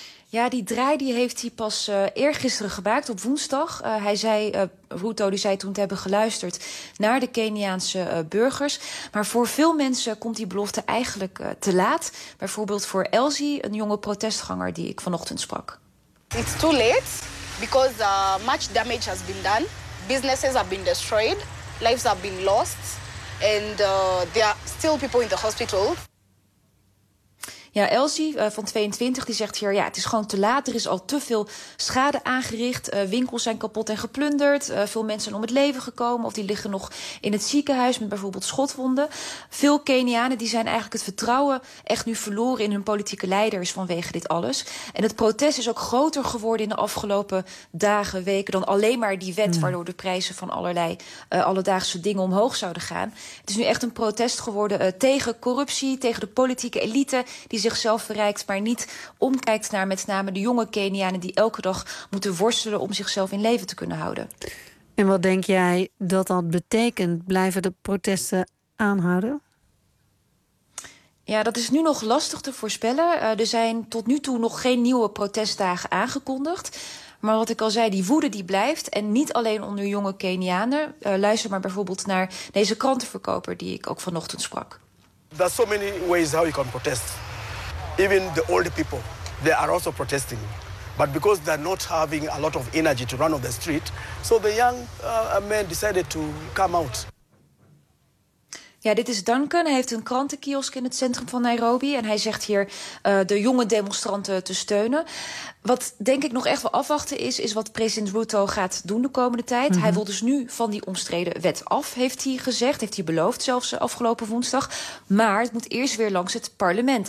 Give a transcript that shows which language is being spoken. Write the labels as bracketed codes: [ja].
[nl] Ja, die draai die heeft hij pas eergisteren gemaakt, op woensdag. Ruto die zei toen te hebben geluisterd naar de Keniaanse burgers. Maar voor veel mensen komt die belofte eigenlijk te laat. Bijvoorbeeld voor Elsie, een jonge protestganger die ik vanochtend sprak. [en] It's too late because much damage has been done. Businesses have been destroyed. Lives have been lost. And there are still people in the hospital. [nl] Ja, Elsie van 22 die zegt hier, het is gewoon te laat. Er is al te veel schade aangericht. Winkels zijn kapot en geplunderd. Veel mensen zijn om het leven gekomen. Of die liggen nog in het ziekenhuis met bijvoorbeeld schotwonden. Veel Kenianen die zijn eigenlijk het vertrouwen echt nu verloren in hun politieke leiders vanwege dit alles. En het protest is ook groter geworden in de afgelopen dagen, weken, dan alleen maar die wet waardoor de prijzen van allerlei alledaagse dingen omhoog zouden gaan. Het is nu echt een protest geworden tegen corruptie, tegen de politieke elite die zichzelf verrijkt, maar niet omkijkt naar met name de jonge Kenianen die elke dag moeten worstelen om zichzelf in leven te kunnen houden. En wat denk jij dat dat betekent? Blijven de protesten aanhouden? Ja, dat is nu nog lastig te voorspellen. Er zijn tot nu toe nog geen nieuwe protestdagen aangekondigd. Maar wat ik al zei, die woede die blijft. En niet alleen onder jonge Kenianen. Luister maar bijvoorbeeld naar deze krantenverkoper die ik ook vanochtend sprak. [en] There are so many ways how you can protest. Even the older people, they are also protesting. But because they're not having a lot of energy to run on the street, so the young men decided to come out. [nl] Ja, dit is Duncan. Hij heeft een krantenkiosk in het centrum van Nairobi. En hij zegt hier de jonge demonstranten te steunen. Wat denk ik nog echt wel afwachten is wat president Ruto gaat doen de komende tijd. Mm-hmm. Hij wil dus nu van die omstreden wet af, heeft hij gezegd. Heeft hij beloofd zelfs afgelopen woensdag. Maar het moet eerst weer langs het parlement.